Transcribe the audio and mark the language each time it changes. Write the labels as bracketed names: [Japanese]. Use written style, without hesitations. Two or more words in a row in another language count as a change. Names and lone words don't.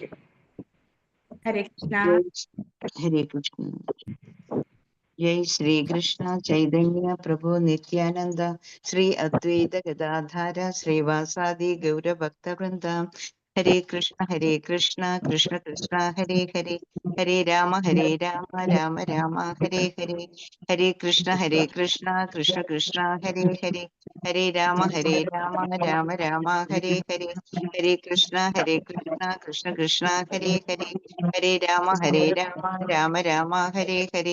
[Sanskrit] ഹരേ കൃഷ്ണ. ഹരേ കൃഷ്ണ. ജയ് ശ്രീകൃഷ്ണ ചൈതന്യ പ്രഭു നിത്യാനന്ദ ശ്രീ അദ്വൈത ഗദാധാര ശ്രീവാസാദി ഗൗരഭക്തവൃന്ദ. ഹരേ കൃഷ്ണ കൃഷ്ണ കൃഷ്ണ ഹരേ ഹരേ, ഹരേ രാമ രാമ രാമ ഹരേ ഹരേ. ഹരേ കൃഷ്ണ കൃഷ്ണ കൃഷ്ണ ഹരേ ഹരേ, ഹരേ രാമ രാമ രാമ ഹരേ ഹരേ. ഹരേ കൃഷ്ണ കൃഷ്ണ ഹരേ ഹരേ, ഹരേ രാമ രാമ രാമ ഹരേ ഹരേ.